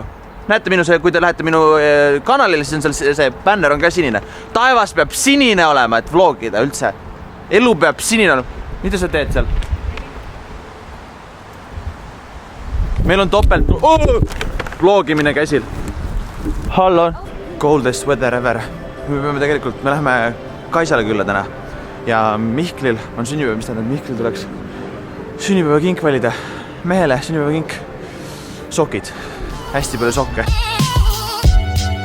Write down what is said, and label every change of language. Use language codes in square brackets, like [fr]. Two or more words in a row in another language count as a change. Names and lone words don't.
[et] Näete minu see, kui te lähete minu kanalile, siis on seal see bänner on ka sinine. Taevas peab sinine olema, et vlogida üldse. Elu peab sinine olema. Mida sa teed seal? Meil on topelt vlogimine käsil. Hallon. [en] Coldest weather ever. [et] Me läheme Kaisale külla täna. Ja Mihklil on sünnipäev, mis tähendab Mihklil tuleks sünnipäeva kink valida. Mehele sünnipäeva kink. Sokid. Hästi palju sokke.